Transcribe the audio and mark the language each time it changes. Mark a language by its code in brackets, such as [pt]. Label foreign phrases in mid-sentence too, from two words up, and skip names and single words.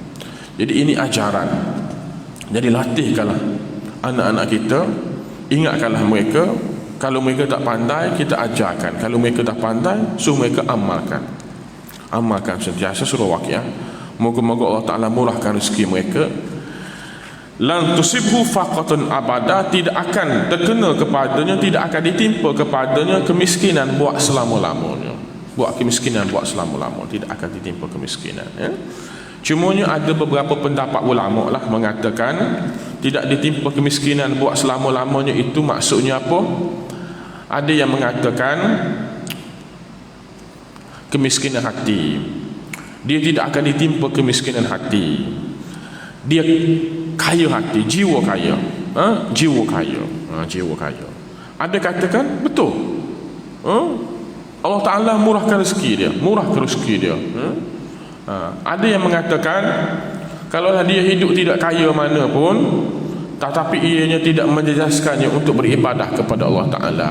[ms] Jadi ini ajaran. Jadi latihkanlah anak-anak kita, ingatkanlah mereka. Kalau mereka tak pandai, kita ajarkan. Kalau mereka tak pandai, suruh mereka amalkan sentiasa surah Waqiah. Moga-moga Allah Ta'ala murahkan rezeki mereka. [ar] لن تصيبه فاقة أبدا, [ms] tidak akan terkena kepadanya, tidak akan ditimpa kepadanya kemiskinan buat selama-lamanya. Tidak akan ditimpa kemiskinan. Cumanya ada beberapa pendapat ulama lah mengatakan tidak ditimpa kemiskinan buat selama-lamanya itu maksudnya apa? Ada yang mengatakan kemiskinan hati. Dia tidak akan ditimpa kemiskinan hati. Dia kaya hati, jiwa kaya. Jiwa kaya. Jiwa kaya. Ada katakan betul. Allah Ta'ala murahkan rezeki dia. Murahkan rezeki dia. Ada yang mengatakan kalaulah dia hidup tidak kaya mana pun, tetapi ianya tidak menjejaskannya untuk beribadah kepada Allah Ta'ala.